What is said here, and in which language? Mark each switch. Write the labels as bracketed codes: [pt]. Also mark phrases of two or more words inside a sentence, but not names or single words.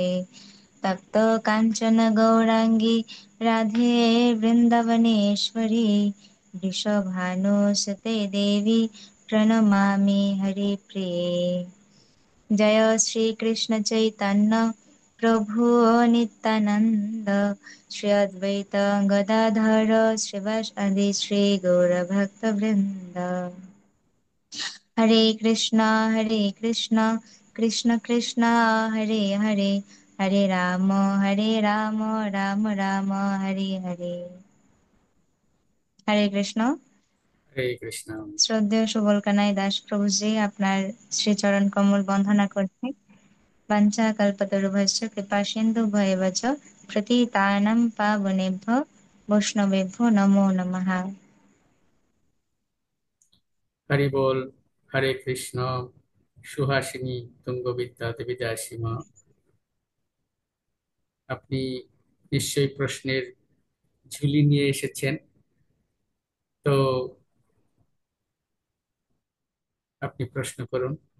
[sa] तप्त काञ्चन गौराङ्गी राधे वृन्दावनेश्वरी वृषभानुसुते देवी प्रणमामि हरिप्रिये। जय श्री कृष्ण चैतन्य प्रभु नित्यानंद श्री अद्वैत गदाधर श्रीवासादि श्री गौर भक्त वृंद। हरे कृष्ण कृष्ण कृष्ण हरे हरे हरे राम राम राम हरे हरे। हरे कृष्ण। হরে কৃষ্ণ। [bn] শ্রদ্ধেয় সুবল কানাই দাস প্রভুজি, আপনার শ্রীচরণ কমল বন্দনা করছি। [sa] वञ्चाकल्पतरुभ्यश्च कृपासिन्धुभ्येव च पतितानां पावनेभ्यो वैष्णवेभ्यो नमो नमः। [bn] হরি বল। [sa] হরে কৃষ্ণ। [bn] সুহাসিনী তুঙ্গবিদ্যা দেবী দাসীমা, আপনি নিশ্চয়ই প্রশ্নের ঝুলি নিয়ে এসেছেন। তো আপনি প্রশ্ন করুন।